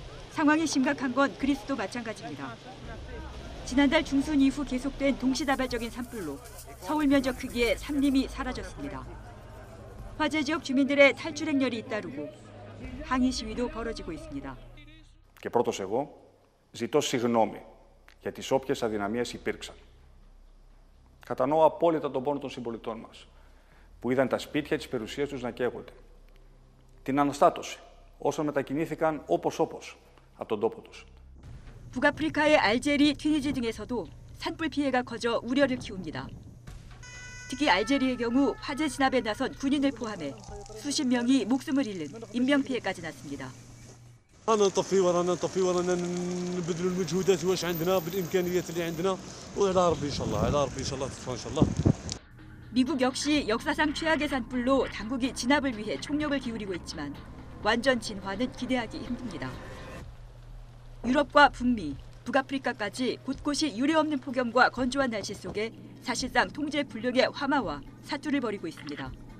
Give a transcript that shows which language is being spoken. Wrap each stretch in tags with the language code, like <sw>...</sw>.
<ko>상황이 심각한 건 그리스도 마찬가지입니다. 지난달 중순 이후 계속된 동시다발적인 산불로 서울 면적 크기의 산림이 사라졌습니다. 화재 지역 주민들의 탈출 행렬이 잇따르고 항의 시위도 벌어지고 있습니다.</ko> <el>Και πρώτος εγώ ζητώ συγγνώμη για τις όποιες αδυναμίες υπήρξαν. Κατανοώ απόλυτα τον πόνο των συμπολιτών μας, που είδαν τα σπίτια της περιουσίας τους να καίγονται. Την αναστάτωση όσων μετακινήθηκαν όπως από τον τόπο τους.</el> <ko>북아프리카의 알제리, 튀니지 등에서도 산불 피해가 커져 우려를 키웁니다. 특히 알제리의 경우 화재 진압에 나선 군인을 포함해 수십 명이 목숨을 잃는 인명피해까지 났습니다.</ko> <ar>أنا نطفي ورانا نبذلوا المجهودات واش عندنا بالإمكانيات اللي عندنا وعلى ربي إن شاء الله تطفى إن شاء الله.</ar> <ko>미국 역시 역사상 최악의 산불로 당국이 진압을 위해 총력을 기울이고 있지만 완전 진화는 기대하기 힘듭니다. 유럽과 북미, 북아프리카까지 곳곳이 유례없는 폭염과 건조한 날씨 속에 사실상 통제 불능의 화마와 사투를 벌이고 있습니다.</ko>